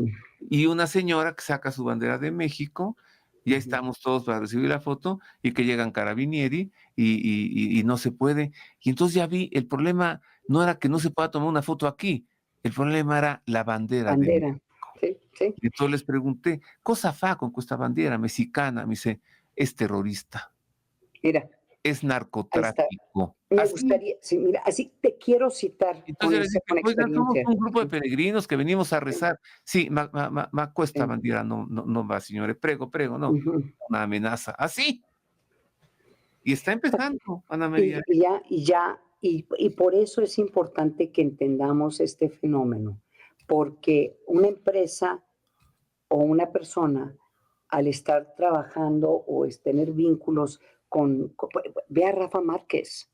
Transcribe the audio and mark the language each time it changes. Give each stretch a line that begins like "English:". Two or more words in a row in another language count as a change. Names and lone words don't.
Spanish: Y una señora que saca su bandera de México, y ahí ujú. estamos todos para recibir la foto, y que llegan carabinieri, y no se puede. Y entonces ya vi, el problema no era que no se pueda tomar una foto aquí, el problema era la bandera de México. Bandera. Sí, sí. Y entonces les pregunté:
Italian: "Cosa fa con questa bandiera mexicana?".
Spanish: Me dice: "Es terrorista, Mira, es ahí está. narcotráfico". Me Así. gustaría, sí, mira, así te quiero citar Entonces yo les dije: con "Oigan, somos experiencia. un grupo de Sí, peregrinos que venimos a sí, rezar".
Italian: "Sì, ma questa
Spanish: sí.
Italian: bandiera non va signore, prego, prego,
Spanish: no, Ujú. una amenaza". Así. Y está empezando, Ana María. Y por eso es importante que entendamos este fenómeno, porque una empresa o una persona, al estar trabajando o tener vínculos ve a Rafa Márquez.